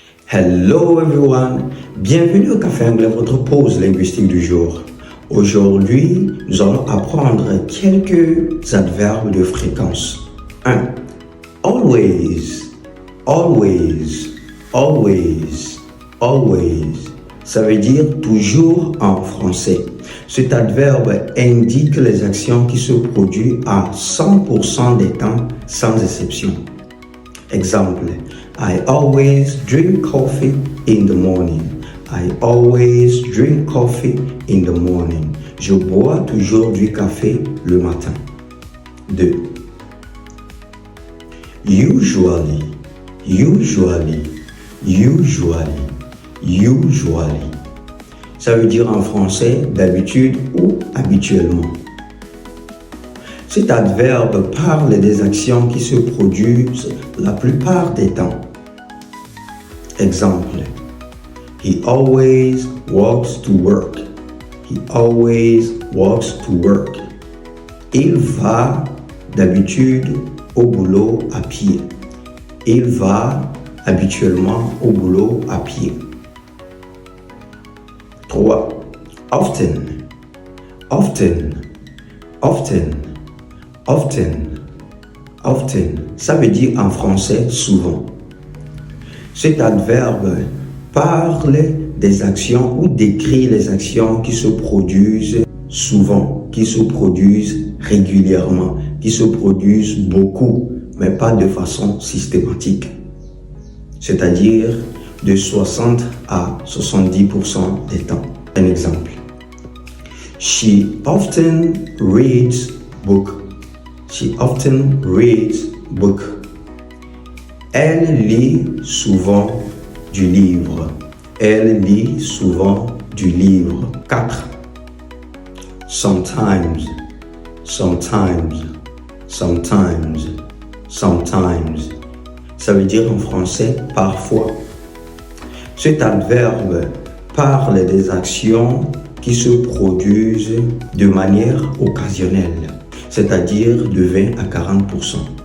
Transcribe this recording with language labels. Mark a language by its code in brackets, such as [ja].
[en] Hello everyone, [fr] bienvenue au Café Anglais, votre pause linguistique du jour. Aujourd'hui, nous allons apprendre quelques adverbes de fréquence. 1. [en] Always, always, always, always. [fr] Ça veut dire toujours en français. Cet adverbe indique les actions qui se produisent à 100% des temps sans exception. [en] Exemple, I always drink coffee in the morning. I always drink coffee in the morning. [fr] Je bois toujours du café le matin. 2. [en] Usually, usually, usually, usually. [fr] Ça veut dire en français d'habitude ou habituellement. Cet adverbe parle des actions qui se produisent la plupart des temps. [en] Exemple, he always walks to work. He always walks to work. [fr] Il va d'habitude au boulot à pied. Il va habituellement au boulot à pied. 3. [en] Often, often, often, often, often. [fr] Ça veut dire en français souvent. Cet adverbe parle des actions ou décrit les actions qui se produisent souvent, qui se produisent régulièrement, qui se produisent beaucoup, mais pas de façon systématique. C'est-à-dire de 60 à 70% des temps. Un exemple. [en] She often reads book. She often reads book. [fr] Elle lit souvent du livre. Elle lit souvent du livre. 4. [en] Sometimes, sometimes, sometimes, sometimes. [fr] Ça veut dire en français parfois. Cet adverbe parle des actions qui se produisent de manière occasionnelle, c'est-à-dire de 20 à 40%.